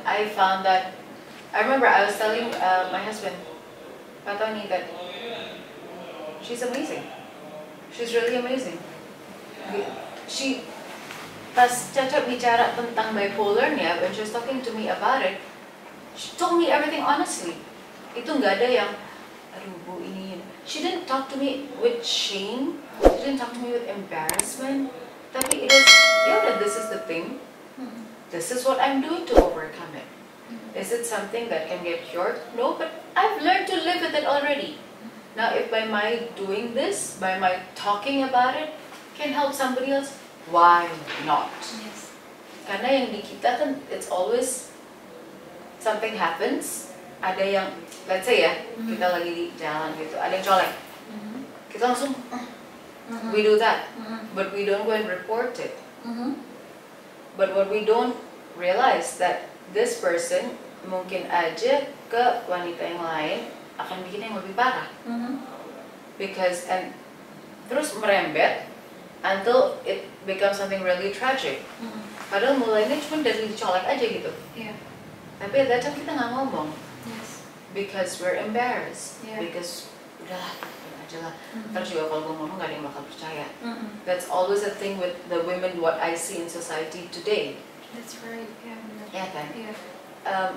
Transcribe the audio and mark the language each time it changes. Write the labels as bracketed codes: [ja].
[en] I found that, I remember I was telling my husband, Patoni, that she's amazing. She's really amazing. She [id] pas Caca bicara tentang bipolarnya, [en] when she was talking to me about it, she told me everything honestly. [id] Itu nggak ada yang, aduh bu ini. [en] She didn't talk to me with shame. She didn't talk to me with embarrassment. Tapi it is, [id] ya udah, [en] this is the thing. This is what I'm doing to overcome it. Is it something that can get cured? No, but I've learned to live with it already. Now, if by my doing this, by my talking about it, can help somebody else, why not? Yes. [id] Karena yang di kita kan, [en] it's always something happens. [id] Ada yang, [en] let's say [id] ya, kita lagi di jalan gitu, ada yang colek. Kita langsung, [en] we do that, but we don't go and report it. But what we don't realize that this person [id] mungkin aja ke wanita yang lain akan bikin yang lebih parah. [en] Because and [id] terus merembet [en] until it becomes something really tragic. [id] Padahal mulainya cuma dari dicolek aja gitu. [en] Yeah. [id] Tapi [en] at that time [id] kita nggak ngomong. [en] Yes. Because we're embarrassed. Yeah. [id] Because udahlah, aja lah. Terus juga kalau gue ngomong gak ada yang bakal percaya. [en] That's always a thing with the women what I see in society today. That's right. Yeah. [id] Ya kan? [en] Yeah.